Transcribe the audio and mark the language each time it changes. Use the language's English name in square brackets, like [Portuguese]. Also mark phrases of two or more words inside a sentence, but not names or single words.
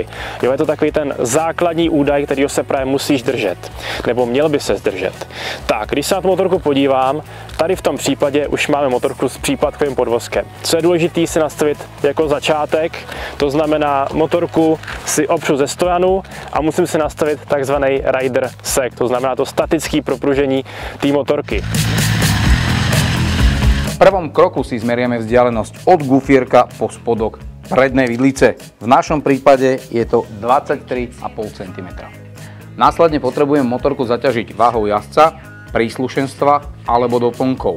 [Czech] Jo, je to takový ten základní údaj, kterýho se právě musíš držet. Nebo měl by se zdržet. Tak, když se na tu motorku podívám, tady v tom případě už máme motorku s případkovým podvozkem. Co je důležité si nastavit jako začátek, to znamená motorku si opřu ze stojanu a musím si nastavit takzvaný [English] rider sek, [Czech] to znamená to statické propružení té motorky. [Slovak] V prvom kroku si zmeriame vzdialenosť od gufierka po spodok prednej vidlice. V našom prípade je to 23,5 cm. Následne potrebujem motorku zaťažiť váhou jazdca, príslušenstva alebo doplnkov.